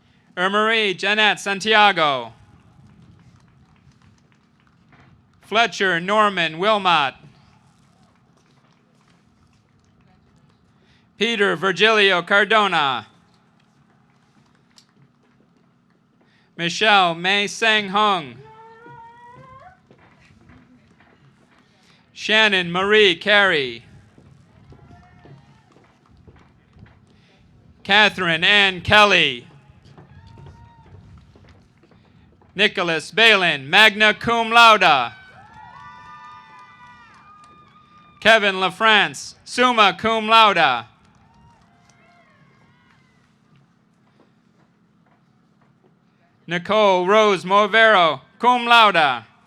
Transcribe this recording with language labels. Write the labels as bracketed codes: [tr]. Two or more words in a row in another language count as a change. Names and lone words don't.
[en] Marie Jeanette Santiago. Fletcher Norman Wilmot. Peter Virgilio Cardona. Michelle Mei Sang Hung. Shannon Marie Carey. Catherine Ann Kelly. Nicholas Balin, [la] magna cum laude. [en] Kevin LaFrance, [la] summa cum laude. [en] Nicole Rose Movero, [la] cum laude.